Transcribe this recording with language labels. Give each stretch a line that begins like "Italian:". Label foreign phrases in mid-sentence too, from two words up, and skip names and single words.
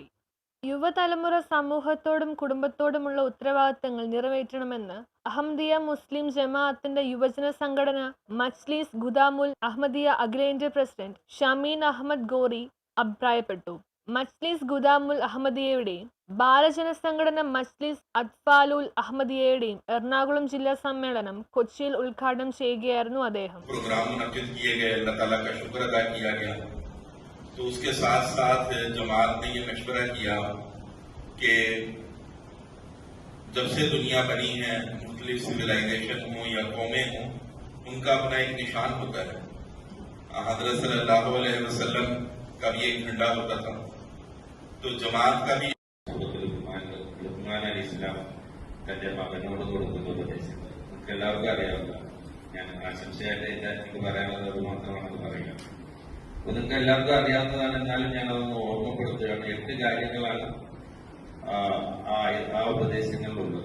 Malayalam: യുവതലമുറ സമൂഹത്തോടും കുടുംബത്തോടുമുള്ള ഉത്തരവാദിത്തങ്ങൾ നിറവേറ്റണമെന്ന് അഹമ്മദിയ മുസ്ലിം ജമാഅത്തിന്റെ യുവജന സംഘടന മജ്ലിസ് ഖുദാമുൽ അഹമ്മദിയ അഖിലേന്ത്യാ പ്രസിഡന്റ് ഷമീം അഹമ്മദ് ഗോറി അഭിപ്രായപ്പെട്ടു. മജ്ലിസ് ഖുദാമുൽ അഹമ്മദിയയുടെയും ബാലജന സംഘടന മജ്ലിസ് അത്ഫാലുൽ അഹമ്മദിയയുടെയും എറണാകുളം ജില്ലാ സമ്മേളനം കൊച്ചിയിൽ ഉദ്ഘാടനം ചെയ്യുകയായിരുന്നു അദ്ദേഹം.
Hindi: तो उसके साथ साथ जमात ने ये मशवरा किया कि जब से दुनिया बनी है मुख्तलिफ सिविलाइजेशन हो या कौमें हो, उनका अपना एक निशान होता है। हज़रत सल्लल्लाहु अलैहि वसल्लम का भी एक झंडा होता था, तो जमात का भी
Malayalam: ഇസ്ലാം തന്റെ മകനോട് കൊടുക്കുന്ന ഉപദേശം നമുക്ക് എല്ലാവർക്കും അറിയാവുന്ന, ഞാൻ ആശംസയായിട്ട് എനിക്ക് പറയാനുള്ളത് അത് മാത്രമാണെന്ന് പറയാം. നിങ്ങൾക്ക് എല്ലാവർക്കും അറിയാവുന്നതാണ്, എന്നാലും ഞാൻ അതൊന്ന് ഓർമ്മപ്പെടുത്തുകയാണ്. 8 കാര്യങ്ങളാണ് ആ ഉപദേശങ്ങളിലുള്ളത്.